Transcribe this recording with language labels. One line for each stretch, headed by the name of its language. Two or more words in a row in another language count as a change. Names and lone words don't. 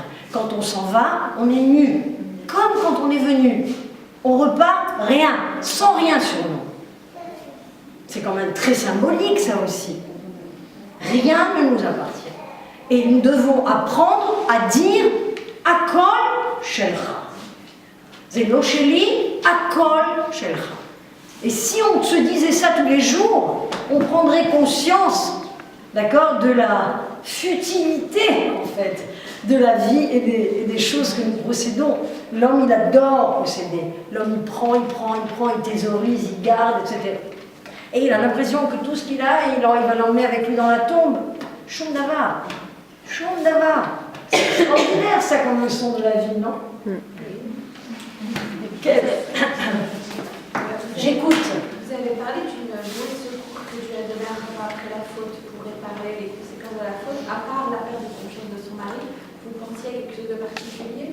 French: Quand on s'en va, on est nu. Comme quand on est venu. On repart, rien, sans rien sur nous. C'est quand même très symbolique, ça aussi. Rien ne nous appartient. Et nous devons apprendre à dire «
Hebrew: הכל שלך ». זה לא שלי, הכל שלך.
French: Et si on se disait ça tous les jours, on prendrait conscience, d'accord, de la futilité, en fait, de la vie et des choses que nous possédons. L'homme, il adore posséder. L'homme, il prend, il thésaurise, il garde, etc. Et il a l'impression que tout ce qu'il a, il va l'emmener avec lui dans la tombe.
Hebrew: שום דבר. שום דבר.
French: C'est extraordinaire, ça, comme leçon de la vie, non? J'écoute. Vous avez parlé d'une bouée de secours que Dieu a donnée à Rava après la faute pour réparer les conséquences de la faute. À part la perte de confiance de son mari, vous pensiez à quelque chose de particulier?